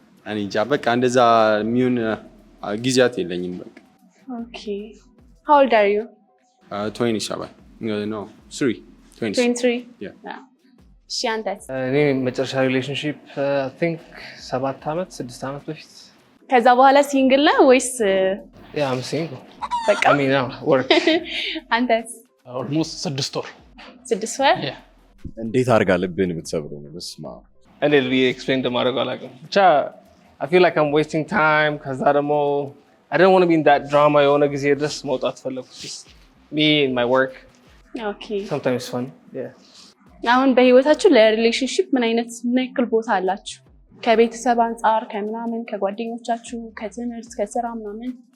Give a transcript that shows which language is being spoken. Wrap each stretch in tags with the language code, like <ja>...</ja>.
<am>እኔ እንጃ በቃ እንደዛ የሚሆን ጊዜያት የለኝም በቃ።</am> <en>ኦኬ how old are you? 27 no 23 yeah.</en> <am>እሺ አንተስ? እኔ መጨረሻ ሪሌሽንሺፕ</am> <en>I think</en> <am>6 ዓመት በፊት። ከዛ በኋላ ሲንግል ነህ ወይስ?</am> <en>ያ I'm single</en> <am>በቃ</am> <en>I mean now work።</en> <am>አንተስ? almost 6 ወር 6 ወር። እንዴት አድርጋ ልብን የምትሰብረው ነው? በስማ እኔ ኤክስፕሌን እንደማደርገው አላውቅም። ብቻ</am> <en>I feel like I'm wasting time።</en> <am>ከዛ ደግሞ</am> <en>I don't want to be in that drama።</en> <am>የሆነ ጊዜ ድረስ መውጣት ፈለኩ።</am> <en>just me and my work። Okay sometimes fun yeah።</en> <am>አሁን በህይወታችሁ ለሪሌሽንሺፕ ምን ያክል ቦታ አላችሁ? ከቤተሰብ አንፃር፣ ከምናምን፣ ከጓደኞቻችሁ፣ ከትምህርት፣ ከስራ ምናምን?</am>